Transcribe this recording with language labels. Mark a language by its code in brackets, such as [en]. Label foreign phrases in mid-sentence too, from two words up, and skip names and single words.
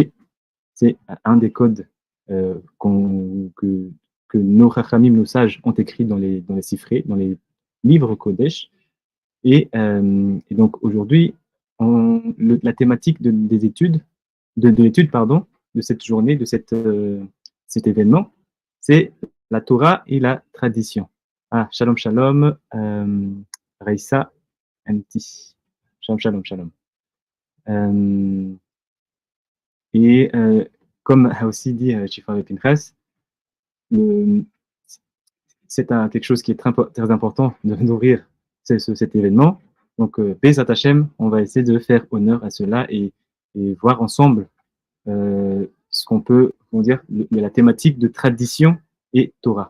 [fr] C'est un des codes que nos Chachamim, nos sages, ont écrit dans les sifrés, dans les livres Kodesh. Et donc aujourd'hui, la thématique des études, de l'étude, pardon, de cette journée, de cet événement, c'est la Torah et la tradition. [he] Ah, שלום, שלום, Raissa, Anti. שלום, שלום, שלום. [fr] Et comme a aussi dit Chief Rabbinate of Africa, c'est quelque chose qui est très important de nourrir cet événement. Donc, [he] בעזרת השם, [fr] on va essayer de faire honneur à cela et voir ensemble ce qu'on peut, comment dire, la thématique de tradition et Torah.